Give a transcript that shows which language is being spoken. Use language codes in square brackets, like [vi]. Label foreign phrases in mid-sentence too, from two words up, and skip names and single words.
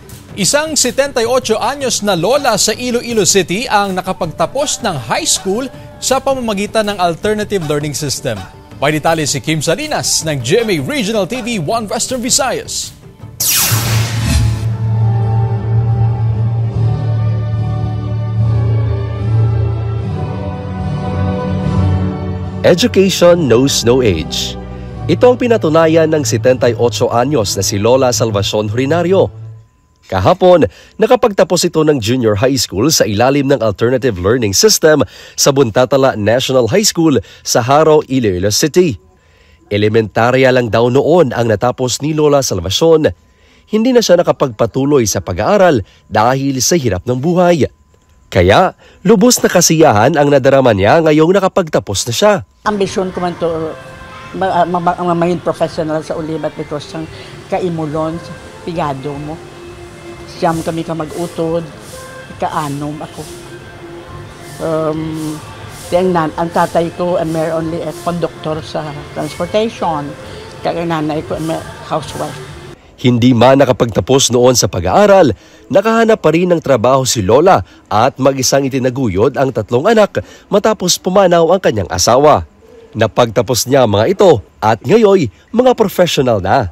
[tl] Isang 78 anyos na lola sa Iloilo City ang nakapagtapos ng high school sa pamamagitan ng [en] alternative learning system. [tl] May detalye si Kim Salinas ng GMA Regional TV 1 Western Visayas. [en] Education knows no age. [tl] Ito ang pinatunayan ng 78 anyos na si Lola Salvacion Horinario. Kahapon, nakapagtapos ito ng junior high school sa ilalim ng [en] alternative learning system [tl] sa Buntatala National High School sa Haro, Iloilo City. Elementarya lang daw noon ang natapos ni Lola Salvacion. Hindi na siya nakapagpatuloy sa pag-aaral dahil sa hirap ng buhay. Kaya, lubos na kasiyahan ang nadarama niya ngayong nakapagtapos na siya. [hil] Ambisyon ko man to maging professional sa ulibat because ang kaimulon, pigado mo. Siyam kami ka mag-utod, ikaanom ako. Ang tatay ko meron [en] only a conductor [hil] sa transportation. Kaya nanay ko housewife. [tl] Hindi man nakapagtapos noon sa pag-aaral, nakahanap pa rin ng trabaho si Lola at mag-isang itinaguyod ang 3 anak matapos pumanaw ang kanyang asawa. Napagtapos niya mga ito at ngayon mga professional na.